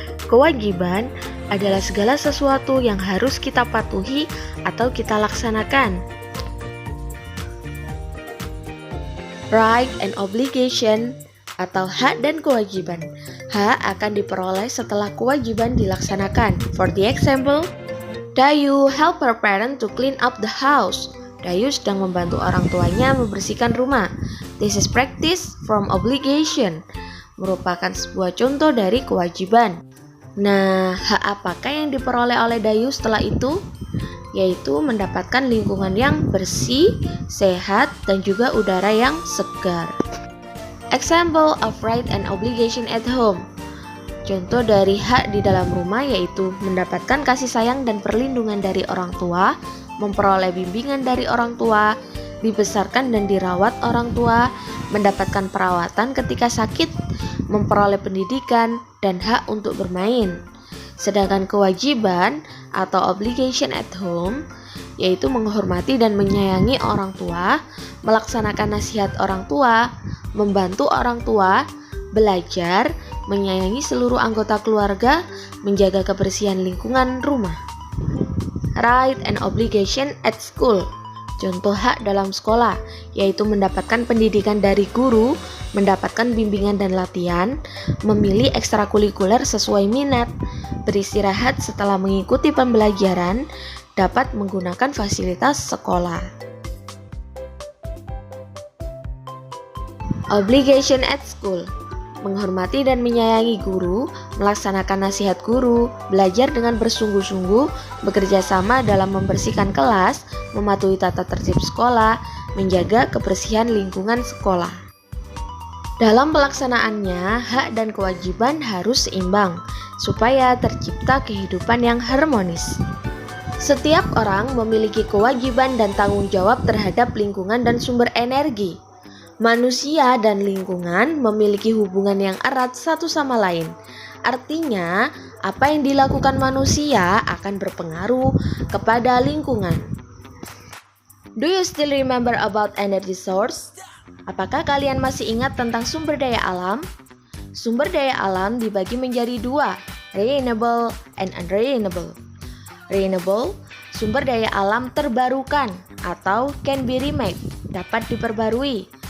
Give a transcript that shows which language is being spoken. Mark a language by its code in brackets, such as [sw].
[id] Kewajiban adalah segala sesuatu yang harus kita patuhi atau kita laksanakan. [en] Right and obligation [id] atau hak dan kewajiban. Hak akan diperoleh setelah kewajiban dilaksanakan. [en] For the example, Dayu help her parent to clean up the house. [id] Dayu sedang membantu orang tuanya membersihkan rumah. [en] This is practice from obligation. [id] Merupakan sebuah contoh dari kewajiban. Nah, hak apakah yang diperoleh oleh Dayu setelah itu? Yaitu mendapatkan lingkungan yang bersih, sehat, dan juga udara yang segar. [en] Example of right and obligation at home. [id] Contoh dari hak di dalam rumah yaitu mendapatkan kasih sayang dan perlindungan dari orang tua, memperoleh bimbingan dari orang tua, dibesarkan dan dirawat orang tua, mendapatkan perawatan ketika sakit, memperoleh pendidikan, dan hak untuk bermain. Sedangkan kewajiban atau [en] obligation at home [id] yaitu menghormati dan menyayangi orang tua, melaksanakan nasihat orang tua, membantu orang tua, belajar, menyayangi seluruh anggota keluarga, menjaga kebersihan lingkungan rumah. [en] Right and obligation at school. [id] Contoh hak dalam sekolah, yaitu mendapatkan pendidikan dari guru, mendapatkan bimbingan dan latihan, memilih ekstrakurikuler sesuai minat, beristirahat setelah mengikuti pembelajaran, dapat menggunakan fasilitas sekolah. [en] Obligation at school. [id] Menghormati dan menyayangi guru, melaksanakan nasihat guru, belajar dengan bersungguh-sungguh, bekerja sama dalam membersihkan kelas, mematuhi tata tertib sekolah, menjaga kebersihan lingkungan sekolah. Dalam pelaksanaannya, hak dan kewajiban harus seimbang, supaya tercipta kehidupan yang harmonis. Setiap orang memiliki kewajiban dan tanggung jawab terhadap lingkungan dan sumber energi. Manusia dan lingkungan memiliki hubungan yang erat satu sama lain. Artinya, apa yang dilakukan manusia akan berpengaruh kepada lingkungan. [en] Do you still remember about energy source? [id] Apakah kalian masih ingat tentang sumber daya alam? Sumber daya alam dibagi menjadi dua, [en] renewable and unrenewable. [id] Renewable, sumber daya alam terbarukan atau [en] can be remade, [id] dapat diperbarui.